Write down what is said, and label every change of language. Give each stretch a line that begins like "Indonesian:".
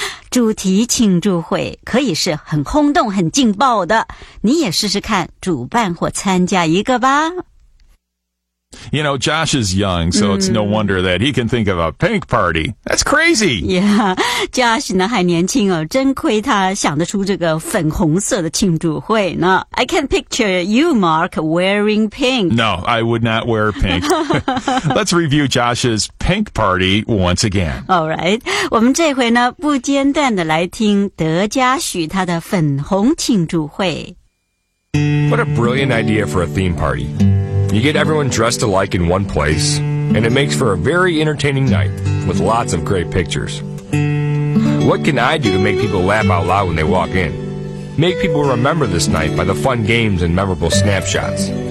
Chinese: 主题庆祝会可以是很轰动很劲爆的，你也试试看主办或参加一个吧。
English: You know, Josh is young, so it's no wonder that he can think of a pink party. That's crazy!
Chinese: Yeah, Josh 呢还年轻哦，真亏他想得出这个粉红色的庆祝会呢。
English: I can picture you, Mark, wearing pink. No, I would not wear pink. Let's review Josh's pink party once again. All right,
Chinese: 我们这回呢不间断地来听德加许他的粉红庆祝会。
English: What a brilliant idea for a theme party. You get everyone dressed alike in one place, and it makes for a very entertaining night with lots of great pictures. What can I do to make people laugh out loud when they walk in? Make people remember this night by the fun games and memorable snapshots.